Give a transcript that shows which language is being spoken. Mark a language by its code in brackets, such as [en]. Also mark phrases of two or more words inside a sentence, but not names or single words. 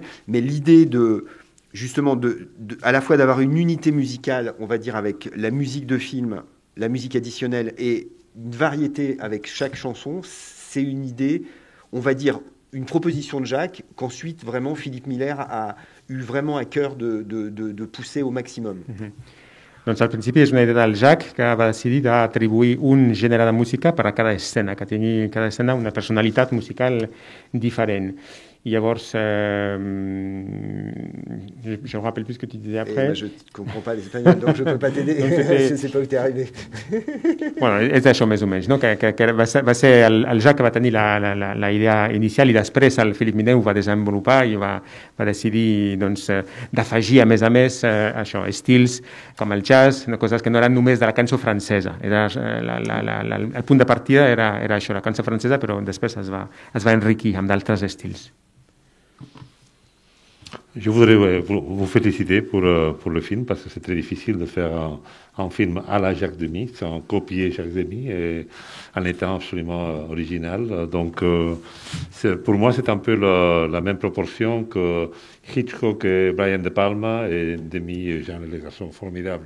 [fr] Mais l'idée à la fois d'avoir une unité musicale, on va dire, avec la musique de film, la musique additionnelle et une variété avec chaque chanson, c'est une idée, on va dire, une proposition de Jacques qu'ensuite vraiment Philippe Miller a eu vraiment à cœur de pousser au maximum. [ca] Doncs al principi és una idea del Jacques que va decidir d'atribuir un gènere de música per a cada escena, que tingui cada escena una personalitat musical diferent. Et llavors, [fr] je me rappelle plus ce que tu disais après. Je ne comprends pas l'espagnol, donc je ne peux pas t'aider. Je ne sais pas où tu es arrivé. [ca] Bueno, és això més o menys, no? que va ser el Jacques que va tenir la idea inicial i després el Philippe Miller ho va desenvolupar i va decidir d'afegir a més això, estils com el jazz, coses que no eren només de la cançó francesa. El punt de partida era això, la cançó francesa, però després es va enriquir amb d'altres estils. [fr] Je voudrais vous féliciter pour le film parce que c'est très difficile de faire un film à la Jacques Demy, sans copier Jacques Demy et en étant absolument original. Donc pour moi c'est un peu la même proportion que Hitchcock et Brian De Palma et Demy et Jean les garçons formidables.